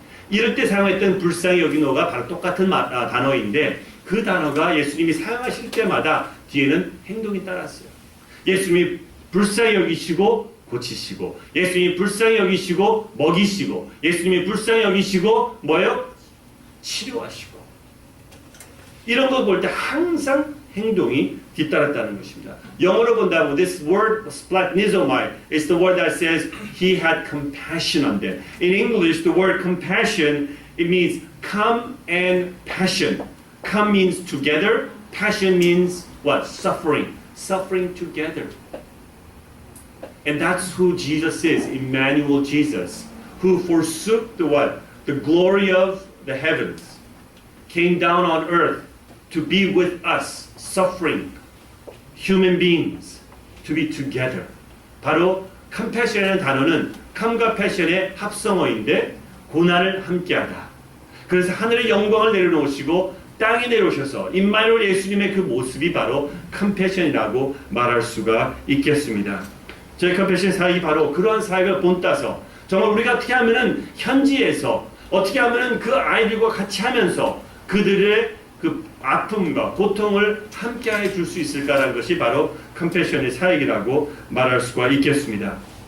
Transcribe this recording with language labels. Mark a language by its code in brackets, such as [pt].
[ko] 이럴 때 사용했던 불쌍히 여기노가 바로 똑같은 단어인데, 그 단어가 예수님이 사용하실 때마다 뒤에는 행동이 따랐어요. 예수님이 불쌍히 여기시고 고치시고, 예수님이 불쌍히 여기시고 먹이시고, 예수님이 불쌍히 여기시고 뭐예요? 치료하시고. 이런 거 볼 때 항상 행동이 뒤따랐다는 것입니다. 영어로 본다면 [en] this word splagnizomai is the word that says he had compassion on them. In English, the word compassion, it means come and passion. Come means together. Passion means what? Suffering. Suffering together. And that's who Jesus is, Emmanuel Jesus, who forsook the what? the glory of the heavens came down on earth to be with us, suffering human beings to be together. [ko] 바로 compassion이라는 단어는 come과 passion의 합성어인데 고난을 함께하다. 그래서 하늘의 영광을 내려놓으시고 땅에 내려오셔서 임마누엘 예수님의 그 모습이 바로 compassion이라고 말할 수가 있겠습니다. 저희 compassion 사역이 바로 그러한 사역을 본따서 정말 우리가 어떻게 하면은 현지에서 어떻게 하면은 그 아이들과 같이 하면서 그들의 그 아픔과 고통을 함께해 줄 수 있을까라는 것이 바로 compassion의 사역이라고 말할 수가 있겠습니다.